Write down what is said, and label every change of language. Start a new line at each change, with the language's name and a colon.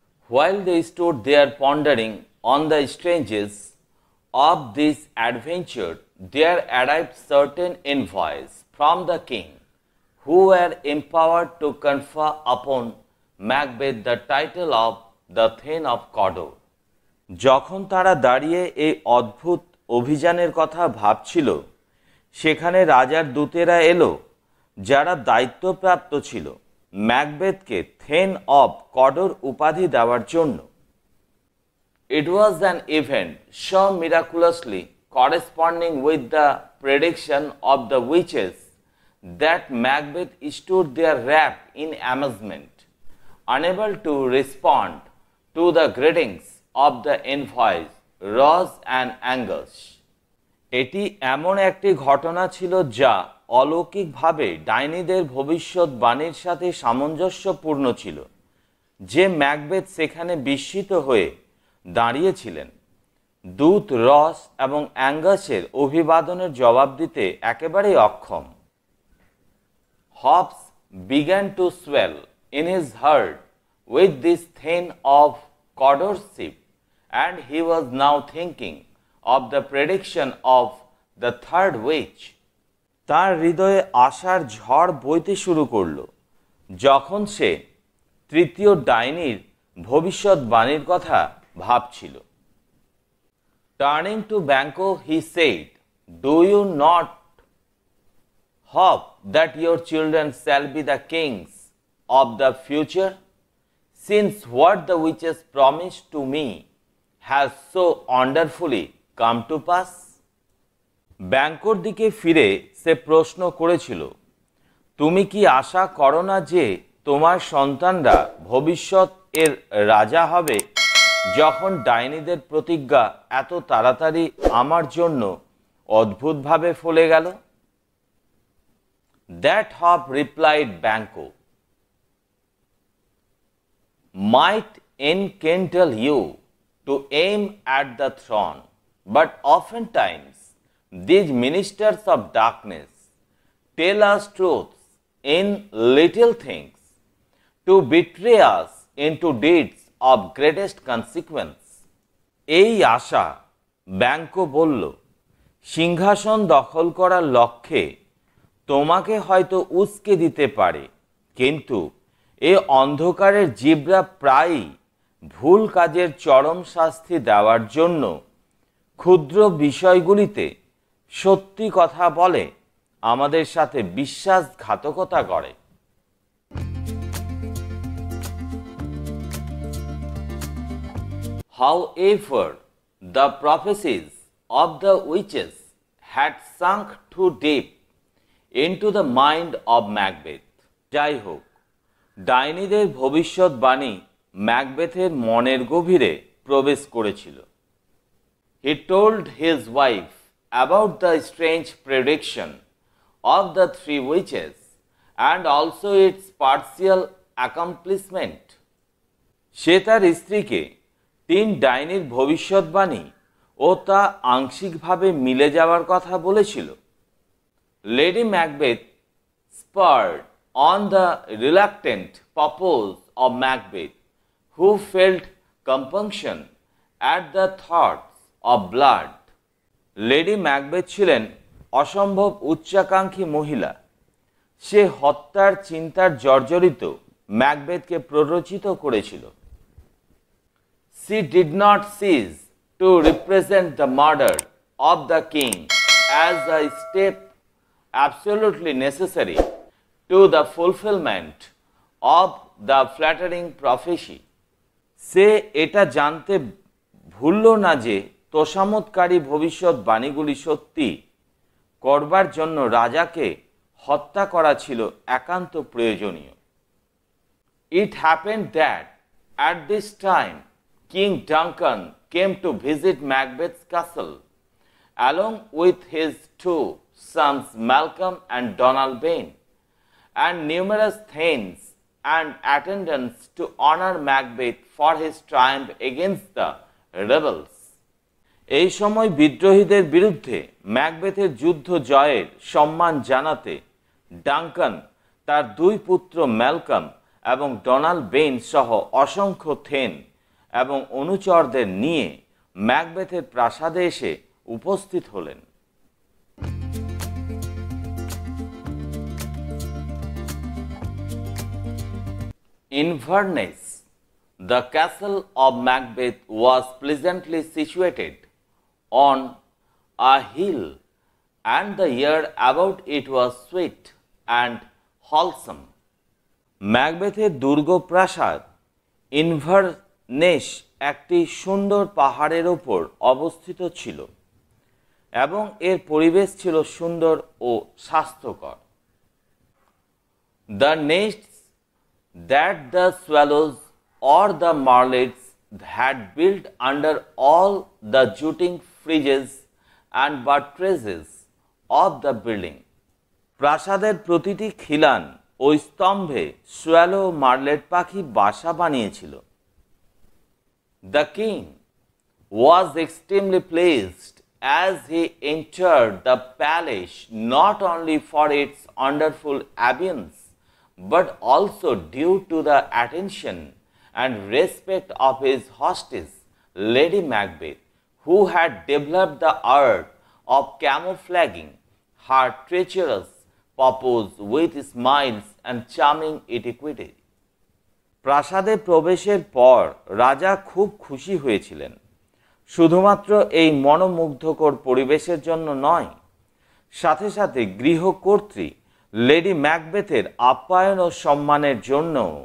English: While they stood there pondering on the strangeness of this adventure, there arrived certain envoys from the king, who were empowered to confer upon Macbeth the title of the Thane of Cawdor.
Bangla: যখন তারা দাঁড়িয়ে এই অদ্ভুত অভিযানের কথা ভাবছিল, সেখানে রাজার দূতেরা এলো, যারা দায়িত্বপ্রাপ্ত ছিল ম্যাকবেথকে থেন অব কডর উপাধি দেওয়ার জন্য।
English: It was an event so miraculously corresponding with the prediction of the witches that Macbeth stood there wrapped in amazement, unable to respond to the greetings of the envoys Ross and Angus.
Bangla: এটি এমন একটি ঘটনা ছিল যা অলৌকিকভাবে ডাইনিদের ভবিষ্যৎবাণীর সাথে সামঞ্জস্যপূর্ণ ছিল, যে ম্যাকবেথ সেখানে বিস্মিত হয়ে দাঁড়িয়েছিলেন। দূত রস এবং অ্যাঙ্গাসের অভিবাদনের জবাব দিতে একেবারেই অক্ষম।
English: Hobbs began to swell in his heart with this Thane of Cawdor's ship, and he was now thinking of the prediction of the third witch.
Bangla: তার হৃদয়ে আশার ঝড় বইতে শুরু করল যখন সে তৃতীয় ডাইনির ভবিষ্যৎবাণীর কথা ভাবছিল।
English: Turning to Banquo, he said, "Do you not hope that your children shall be the kings of the future, since what the witches promised to me has so wonderfully come to pass?"
Bangla: ব্যাংকোর দিকে ফিরে সে প্রশ্ন করেছিল, তুমি কি আশা করো না যে তোমার সন্তানরা ভবিষ্যৎ এর রাজা হবে, যখন ডাইনিদের প্রতিজ্ঞা এত তাড়াতাড়ি আমার জন্য অদ্ভুতভাবে ফলে গেল?
English: That hope, replied Banquo, might enkindle you to aim at the throne, but oftentimes these ministers of darkness tell us truths in little things to betray us into deeds of greatest consequence.
Bangla: এই আশা, Banquo বলল, সিংহাসন দখল করার লক্ষ্যে তোমাকে হয়তো উস্কে দিতে পারে, কিন্তু এ অন্ধকারের জীবরা প্রায়ই ভুল কাজের চরম শাস্তি দেওয়ার জন্য ক্ষুদ্র বিষয়গুলিতে সত্যি কথা বলে, আমাদের সাথে বিশ্বাসঘাতকতা করে।
English: However, the prophecies of the witches had sunk too deep into the mind of Macbeth.
Bangla: যাই হোক, ডাইনিদের ভবিষ্যৎবাণী ম্যাকবেথের মনের গভীরে প্রবেশ করেছিল।
English: He told his wife about the strange prediction of the three witches and also its partial accomplishment.
Bangla: সে তার স্ত্রীকে তিন ডাইনির ভবিষ্যৎবাণী ও তা আংশিকভাবে মিলে যাওয়ার কথা বলেছিল।
English: Lady Macbeth spurred on the reluctant purpose of Macbeth, who felt compunction at the thoughts of blood.
Bangla: Lady Macbeth ছিলেন অসম্ভব উচ্চাকাঙ্ক্ষী মহিলা। সে হত্যার চিন্তার জর্জরিত ম্যাকবেথকে প্ররোচিত করেছিল।
English: She did not cease to represent the murder of the king as a step absolutely necessary to the fulfillment of the flattering prophecy.
Bangla: সে এটা জানতে ভুলল না যে তোষামোদকারী ভবিষ্যৎবাণীগুলি সত্যি করবার জন্য রাজাকে হত্যা করা ছিল একান্ত প্রয়োজনীয়।
English: It happened that at this time King Duncan came to visit Macbeth's castle along with his two sons Malcolm and Donald Bane, and numerous thanes and attendants to honor Macbeth for his triumph against the rebels.
Bangla: এই সময় বিদ্রোহীদের বিরুদ্ধে ম্যাকবেথের যুদ্ধ জয়ের সম্মান জানাতে Duncan তার দুই পুত্র ম্যালকম এবং ডোনাল্ড বেন সহ অসংখ্য থেন এবং অনুচরদের নিয়ে ম্যাকবেথের প্রাসাদে এসে উপস্থিত হলেন।
English: Inverness, the castle of Macbeth was pleasantly situated on a hill, and the air about it was sweet and wholesome.
Bangla: ম্যাকবেথের দুর্গ প্রাসাদ ইনভারনেস একটি সুন্দর পাহাড়ের ওপর অবস্থিত ছিল এবং এর পরিবেশ ছিল সুন্দর ও স্বাস্থ্যকর।
English: The nests that the swallows or the martlets had built under all the jutting fridges and buttresses of the building.
Bangla: প্রাসাদের প্রতিটি খিলান ও স্তম্ভে সোয়ালো মার্লেট পাখি বাসা বানিয়েছিল।
English: The king was extremely pleased as he entered the palace, not only for its wonderful ambience, but also due to the attention and respect of his hostess, Lady Macbeth, who had developed the art of camouflaging her treacherous purpose with smiles and charming etiquette.
Bangla: প্রাসাদে প্রবেশের পর রাজা খুব খুশি হয়েছিলেন, শুধুমাত্র এই মনোমুগ্ধকর পরিবেশের জন্য নয়, সাথে সাথে গৃহকর্ত্রী লেডি ম্যাকবেথের আপ্যায়ন ও সম্মানের জন্য।